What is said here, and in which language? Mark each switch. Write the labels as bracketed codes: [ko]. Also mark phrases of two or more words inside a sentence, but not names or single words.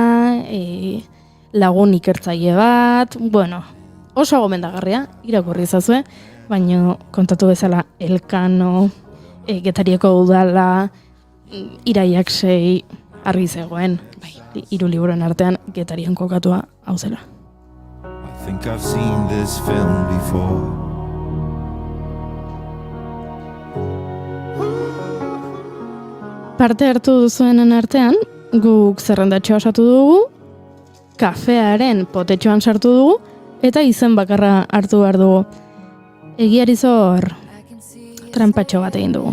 [eu] lagun ikertzaile bat, bueno, oso gomendagarria, irakurri ezazue, baino kontatu bezala Elkano, Getariako udala, iraiak 6 argi zegoen, 3 liburuen artean Getarian kokatua hau zela. [en] I think I've seen this film before. [eu] Parte hartu duzuenen artean, guk zerrendatxoa osatu dugu, kafearen potetxoan sartu dugu, eta izen bakarra hartu behar dugu. Egiari zor, trampatxo bat egin dugu.